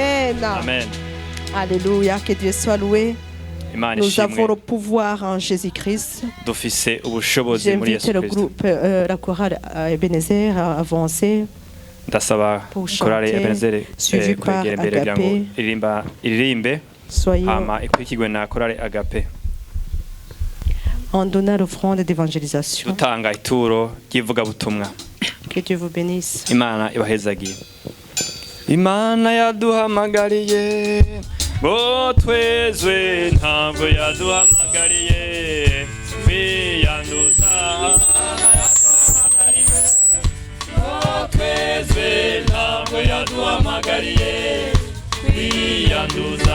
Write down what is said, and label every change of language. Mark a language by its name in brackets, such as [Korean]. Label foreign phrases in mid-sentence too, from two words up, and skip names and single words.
[French] Amen. Amen. Alléluia, que Dieu soit loué. [Rundi] Imana [French] Nous avons [Rundi] ishimwe [French] le pouvoir en Jésus-Christ. [Rundi] dufise ubushobozi muri [French] J'invite [Rundi] Yesu [French] le [Rundi] Kristo. [French] groupe, la chorale Ebenezer à avancer. [Rundi] Ndasaba [French] Pour [Rundi] korale [French] chanter, [Rundi] Ebenezer [French] suivi par [Rundi] kwegera imbere kugira ngo Agape. iririmbe [French] Soyons [Rundi] hama ikurikirwe na korale Agape [French] en donnant l'offrande d'évangélisation. [Rundi] dutanga ituro ry'ivugabutumwa. [French] Que Dieu vous bénisse. [Rundi] Imana ibahezagiye. Imana yaduhamagariye ngo twezwe, ntabwo yaduhamagariye kwiyanduza. Ngo twezwe, ntabwo yaduhamagariye kwiyanduza.